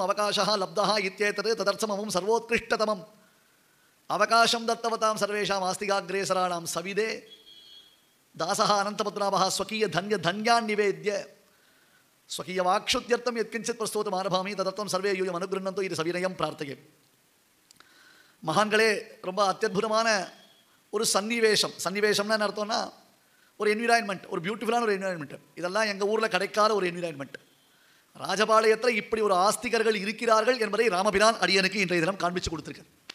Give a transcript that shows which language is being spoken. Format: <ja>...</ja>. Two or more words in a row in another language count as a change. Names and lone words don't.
<sa>अवकाशः लब्धः इत्येतत् तदर्थमहं सर्वोत्कृष्टतमम् अवकाशं दत्तवतां सर्वेषाम् आस्तिकाग्रेसराणां सविधे दासः अनन्तपद्मनाभः स्वकीयधन्यान् निवेद्य स्वकीयवाक्शुद्ध्यर्थं यत्किञ्चित् प्रस्तोतुम् आरभामि तदर्थं सर्वे यूयम् अनुगृह्णन्तु इति सविनयं प्रार्थये</sa> <ta>மகான்களே ரொம்ப அத்தியுதமான ஒரு சன்னிவேஷம்னா என்ன அர்த்தம்னா ஒரு என்விரான்மெண்ட், ஒரு பியூட்டிஃபுல்லான ஒரு என்விரான்மெண்ட். இதெல்லாம் எங்கள் ஊரில் கிடைக்காத ஒரு என்விரான்மெண்ட். ராஜபாளையத்தில் இப்படி ஒரு ஆஸ்திகர்கள் இருக்கிறார்கள் என்பதை ராமபிரான் அடியனுக்கு இன்றைய தினம் காண்பிச்சு கொடுத்துருக்கார்.</ta>